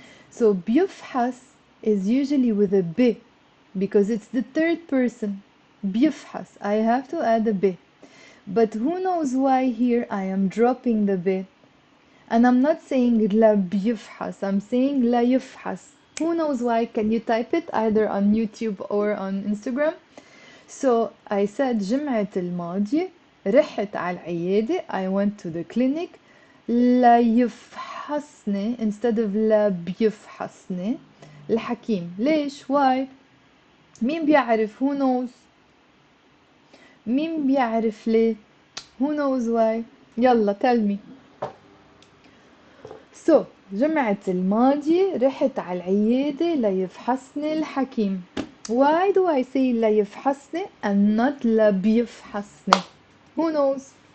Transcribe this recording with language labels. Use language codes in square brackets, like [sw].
[en] So بيفحص is usually with a b because it's the third person. بيفحص. I have to add a b. But who knows why here I am dropping the b. And I'm not saying [ar] لا بيفحص. [en] I'm saying [ar] لا يفحص. [en] Who knows why? Can you type it either on YouTube or on Instagram? So I said [ar] جمعة الماضية رحت على العيادة. [en] I went to the clinic. [ar] لا يفحصني [en] instead of [ar] لا بيفحصني الحكيم. [en] ليش؟ why؟ [ar] مين بيعرف؟ [en] who knows؟ [ar] مين بيعرف ليه؟ [en] who knows why؟ يلا tell me. [ar] So جمعة الماضي رحت على العيادة ليفحصني الحكيم. [en] Why do I say ليفحصني and not لبيفحصني? Who knows?